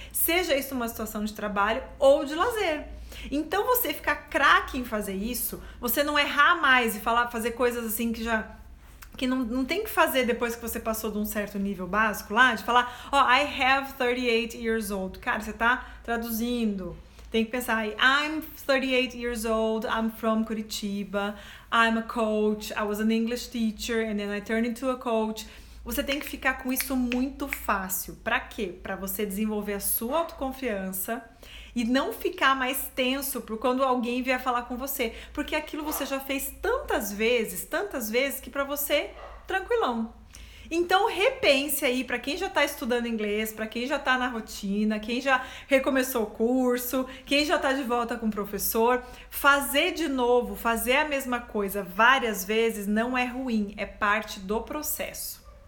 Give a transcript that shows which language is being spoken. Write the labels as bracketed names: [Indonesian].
[Portuguese] Seja isso uma situação de trabalho ou de lazer. Então, você ficar craque em fazer isso, você não errar mais e fazer coisas assim que já que não tem que fazer depois que você passou de um certo nível básico lá, de falar, [English] I have 38 years old. [Portuguese] Cara, você tá traduzindo. Tem que pensar, [English] I'm 38 years old, I'm from Curitiba, I'm a coach, I was an English teacher, and then I turned into a coach. [Portuguese] Você tem que ficar com isso muito fácil. Pra quê? Pra você desenvolver a sua autoconfiança e não ficar mais tenso por quando alguém vier falar com você. Porque aquilo você já fez tantas vezes, que pra você, tranquilão. Então repense aí para quem já está estudando inglês, para quem já está na rotina, quem já recomeçou o curso, quem já está de volta com o professor, fazer de novo, fazer a mesma coisa várias vezes não é ruim, é parte do processo.